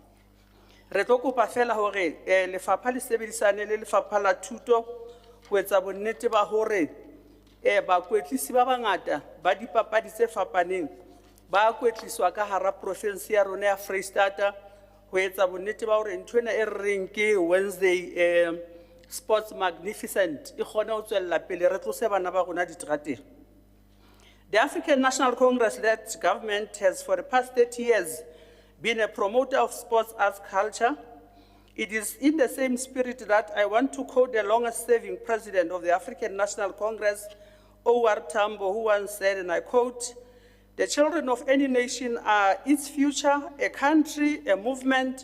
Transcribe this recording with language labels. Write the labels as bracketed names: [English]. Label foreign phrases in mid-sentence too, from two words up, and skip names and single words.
[Southern Sotho] Re tlo kopa fela hore lefapha le sebedisane le lefapha la thuto ho etsa bonnete ba hore bakwetlisi ba bangata ba dipapadi tse fapaneng ba kwetliswa ka hara province ya rona ya Free State ho etsa bonnete ba hore ntho ena e reng ke Wednesday Sports Magnificent e kgone ho tswella pele re tlose bana ba rona diterateng. [English] The African National Congress-led government has for the past 30 years been a promoter of sports arts culture. It is in the same spirit that I want to quote the longest-serving president of the African National Congress, O.R. Tambo, who once said, and I quote, "The children of any nation are its future, a country, a movement.